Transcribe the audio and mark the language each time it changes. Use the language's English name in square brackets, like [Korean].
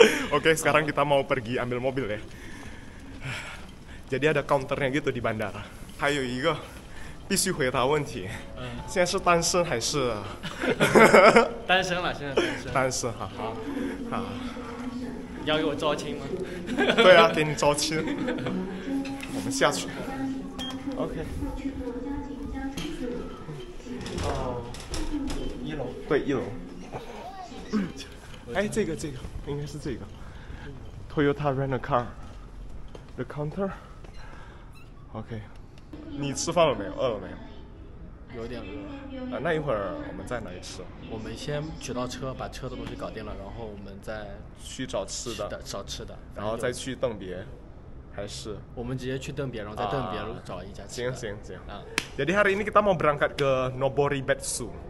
[Indonesian] Oke, sekarang kita mau pergi ambil mobil ya. Jadi ada counternya gitu di bandara. [Chinese] 还有一个必须回答问题，现在是单身还是？单身了，现在单身。单身，哈，好。要给我招亲吗？对啊，给你招亲。我们下去。OK。哦，1楼。对，1楼。哎，这个应该是这个。Toyota Rent a Car。 [English] The counter。 [Chinese] OK。 你吃饭了没有？饿了没有？有点饿。那一会儿我们在哪里吃？我们先取到车，把车的东西搞定了，然后我们再去找吃的，找吃的，然后再去邓别，还是？我们直接去邓别，然后在邓别找一家吃的。行。 [Indonesian] Jadi hari ini kita mau berangkat ke Noboribetsu.